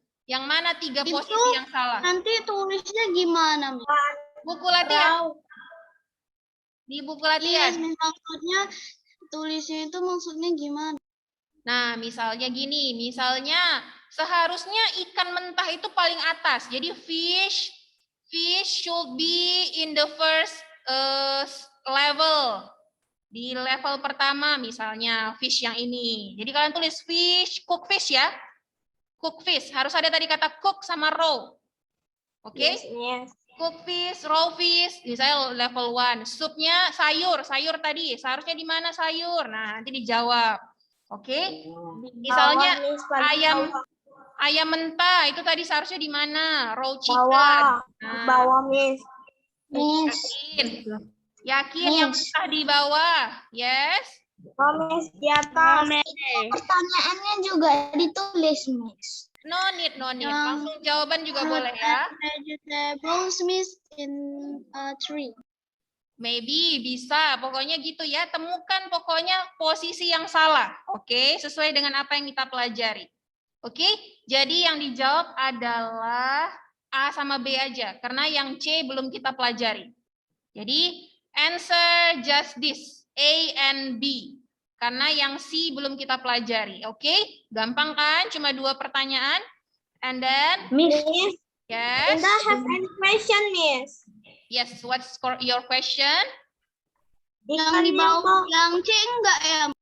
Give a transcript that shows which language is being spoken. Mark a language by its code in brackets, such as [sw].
[id] Yang mana 3 posisi yang salah? nanti tulisnya gimana, Miss? Buku latihan. Di buku latihan. Iya, Miss, maksudnya tulisnya itu maksudnya gimana? Nah, misalnya gini, seharusnya ikan mentah itu paling atas. [en] Jadi fish should be in the first level. [id] Di level pertama misalnya fish yang ini. Jadi kalian tulis fish, cook fish ya. Cook fish, harus ada tadi kata cook sama raw. Oke? [en] Yes. [id] Cook fish, raw fish, misalnya level 1. Supnya sayur tadi. Seharusnya di mana sayur? Nah, nanti dijawab. Oke? Misalnya ayam mentah, itu tadi seharusnya di mana? [en] Raw chicken. [id] Bawah, Miss. Yakin yang mentah di bawah? Yes? Miss, di atas. Pertanyaannya juga ditulis, Miss. [en] No need. [id] Langsung jawaban juga boleh ya. [en] Vegetables, Miss, in a tree. [id] Maybe, bisa. Pokoknya gitu ya. Temukan pokoknya posisi yang salah. Oke, sesuai dengan apa yang kita pelajari. Oke, jadi yang dijawab adalah A sama B aja. Karena yang C belum kita pelajari. Jadi, [en] answer just this. [id] A and B. Karena yang C belum kita pelajari. Oke, gampang kan? Cuma 2 pertanyaan. And then, [en] Miss, yes. Indah have any question, Miss? Yes, what's your question? [id] Yang di bawah, yang C enggak ya?